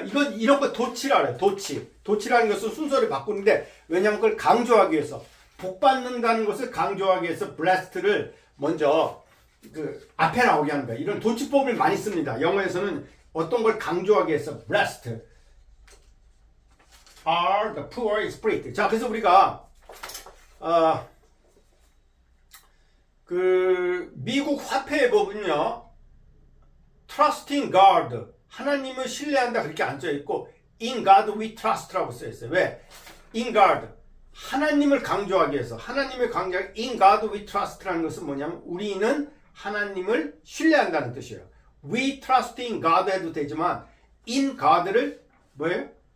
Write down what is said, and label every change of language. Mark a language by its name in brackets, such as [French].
[Korean] 이런 거 도치라 그래요. 도치라는 것은 순서를 바꾸는데, 왜냐하면 그걸 강조하기 위해서. 복 받는다는 것을 강조하기 위해서 blessed를 먼저 그 앞에 나오게 하는 거야. 이런 도치법을 많이 씁니다. 영어에서는 어떤 걸 강조하기 위해서 [English] blessed are the poor in spirit. [Korean] 자, 그래서 우리가 그 미국 화폐의 법은요, trusting God, 하나님을 신뢰한다 그렇게 안 써 있고 [English] in God we trust [Korean] 라고 써 있어요. 왜? in God, 하나님을 강조하기 위해서, 하나님을 강조하기 [English] in God we trust [Korean] 라는 것은 뭐냐면 우리는 하나님을 신뢰한다는 뜻이에요. [English] We trust in God [Korean] 해도 되지만 [English] in God를 뭐예요?